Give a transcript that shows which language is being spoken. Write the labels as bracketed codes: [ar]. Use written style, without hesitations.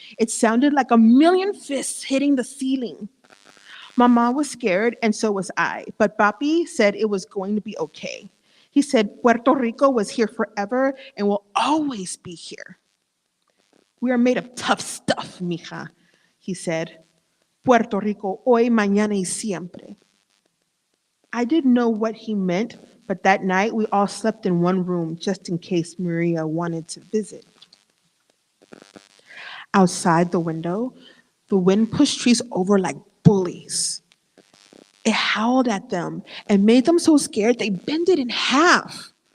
[en] It sounded like a million fists hitting the ceiling. Mama was scared, and so was I, but Papi said it was going to be okay. He said Puerto Rico was here forever and will always be here. We are made of tough stuff, mija, he said. [es] Puerto Rico, hoy, mañana y siempre. [en] I didn't know what he meant, but that night we all slept in one room just in case Maria wanted to visit. Outside the window, the wind pushed trees over like bullies. It howled at them and made them so scared they bent it in half.